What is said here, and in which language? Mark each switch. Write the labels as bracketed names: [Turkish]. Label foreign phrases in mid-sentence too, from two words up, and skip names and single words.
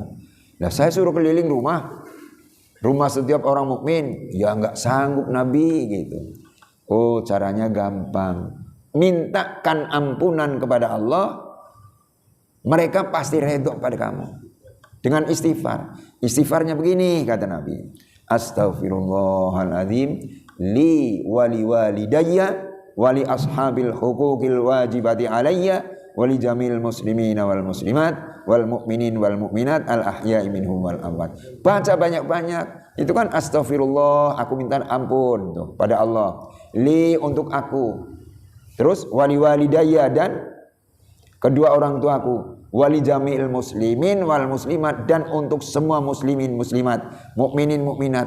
[Indonesian] Nah saya suruh keliling rumah setiap orang mukmin, ya nggak sanggup Nabi gitu. Oh caranya gampang. Mintakan ampunan kepada Allah, mereka pasti redha pada kamu. Dengan istighfar. Istighfarnya begini kata Nabi. [Arabic] أستغفر الله العظيم لي ولوالديّ ولأصحاب الحقوق الواجبات عليّ ولجميع المسلمين والمسلمات والمؤمنين والمؤمنات الأحياء منهم والأموات. [Indonesian] Baca banyak-banyak. Itu kan astaghfirullah, aku minta ampun tuh pada Allah. Li untuk aku. Terus [Arabic] ولوالديّ [Indonesian] dan kedua orang tuaku. [Arabic] ولجميع المسلمين والمسلمات [Indonesian] dan untuk semua muslimin muslimat, mukminin mukminat.